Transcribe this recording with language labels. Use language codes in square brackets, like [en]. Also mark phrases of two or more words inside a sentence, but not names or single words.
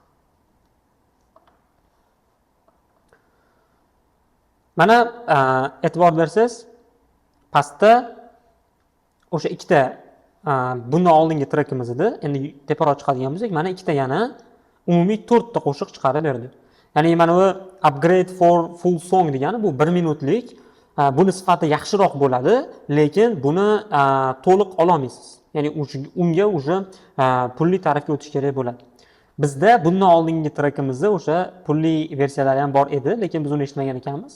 [uz] Mana e'tibor bersangiz, pastda o'sha ikkita bundan oldingi trekimiz edi. Endi teparoq chiqadigan bo'lsak, mana ikkita yana umumiy 4 ta qo'shiq chiqarib berdi. Ya'ni mana bu [en] upgrade for full song [uz] degani bu 1 minutlik. Buni sifati yaxshiroq bo'ladi, lekin buni to'liq ola olmaysiz. Ya'ni unga o'sha pulli tarifga o'tish kerak bo'ladi. Bizda bundan oldingi trekimizda o'sha pulli versiyalari ham bor edi, lekin biz uni eshitmagan ekanmiz.